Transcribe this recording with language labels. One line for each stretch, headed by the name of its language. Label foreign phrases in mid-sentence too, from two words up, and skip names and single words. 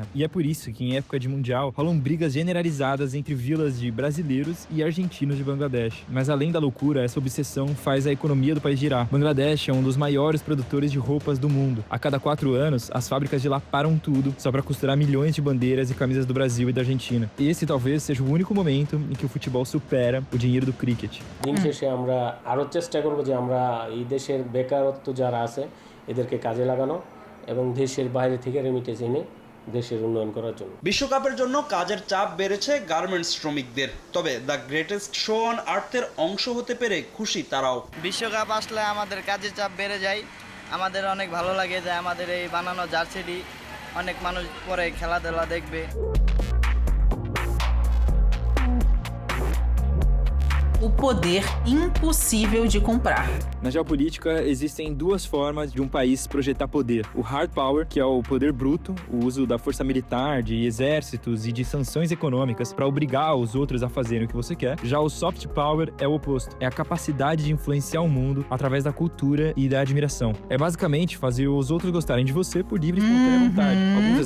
Portuguese: E é por isso que em época de Mundial rolam brigas generalizadas entre vilas de brasileiros e argentinos de Bangladesh. Mas além da loucura, essa obsessão faz a economia do país girar. Bangladesh é um dos maiores produtores de roupas do mundo. A cada 4 anos, as fábricas de lá param tudo só para costurar milhões de bandeiras e camisas do Brasil e da Argentina. Esse talvez seja o único momento em que o futebol supera o dinheiro do cricket.
Bangla: দেশের বেকারত্ব যারা আছে এদেরকে কাজে লাগানো এবং দেশের বাইরে থেকে রেমিটেন্স এনে দেশের উন্নয়ন করার জন্য বিশ্বকাপের জন্য কাজের চাপ বেড়েছে গার্মেন্টস শ্রমিকদের তবে
English: the greatest show on earther
Bangla: অংশ হতে পেরে খুশি তারাও বিশ্বকাপ আসলে আমাদের কাজের চাপ বেড়ে যায় আমাদের অনেক ভালো লাগে যে আমাদের এই বানানো জার্সিটি অনেক মানুষ পরে খেলাধুলা দেখবে
Portuguese: O poder impossível de comprar. Na geopolítica, existem 2 formas de um país projetar poder.
English: O hard power,
Portuguese: que é o poder bruto, o uso da força militar, de exércitos e de sanções econômicas para obrigar os outros a fazerem o que você quer. Já o
English: soft power
Portuguese: é o oposto. É a capacidade de influenciar o mundo através da cultura e da admiração. É basicamente fazer os outros gostarem de você por livre e espontânea vontade.